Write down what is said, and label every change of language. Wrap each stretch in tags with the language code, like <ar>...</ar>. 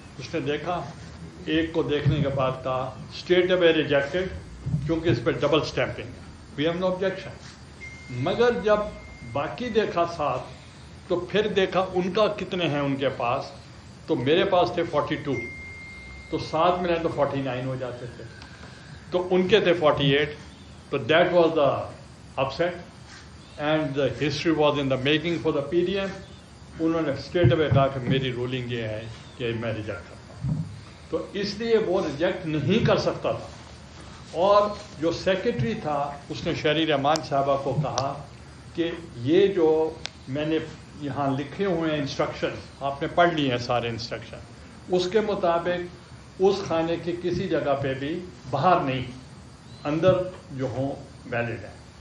<ur>اس نے دیکھا، ایک کو دیکھنے کے بعد کہا اسٹیٹ اوے ریجیکٹڈ، کیونکہ اس پہ ڈبل اسٹیمپنگ ہے،</ur> <en>We have no objection.</en> <ur>مگر جب باقی دیکھا 7 تو پھر دیکھا ان کا کتنے ہیں ان کے پاس، تو میرے پاس تھے 42، تو 7 ملیں تو 49 ہو جاتے تھے، تو ان کے تھے 48.</ur> <en>تو that was the upset and the history was in the making for the P D M.</en> <ur>انہوں نے اسٹریٹ اوے کہا کہ میری رولنگ یہ ہے کہ میں ریجیکٹ کرتا ہوں. تو اس لیے وہ ریجیکٹ نہیں کر سکتا تھا. اور جو سیکرٹری تھا اس نے شہری رحمان صاحبہ کو کہا کہ یہ جو میں نے یہاں لکھے ہوئے ہیں انسٹرکشن، آپ نے پڑھ لی ہیں سارے انسٹرکشن، اس کے مطابق اس خانے کی کسی جگہ پہ بھی باہر نہیں، اندر جو ہوں ویلڈ ہیں.</ur>